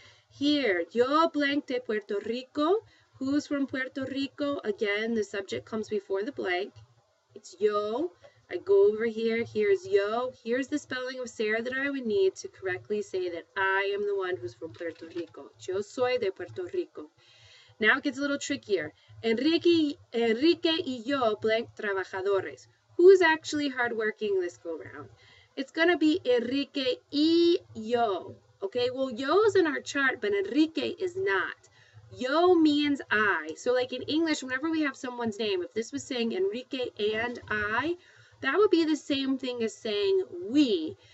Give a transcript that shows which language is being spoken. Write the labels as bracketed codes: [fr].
[en] Here, yo blank de Puerto Rico. Who's from Puerto Rico? Again, the subject comes before the blank. It's yo. I go over here. Here's yo. Here's the spelling of ser that I would need to correctly say that I am the one who's from Puerto Rico. Yo soy de Puerto Rico. Now it gets a little trickier. [es] Enrique y yo blank trabajadores. [en] Who's actually hardworking this go round? It's going to be Enrique y yo. Okay, well, yo's in our chart, but Enrique is not. Yo means I. So like in English, whenever we have someone's name, if this was saying Enrique and I, that would be the same thing as saying we.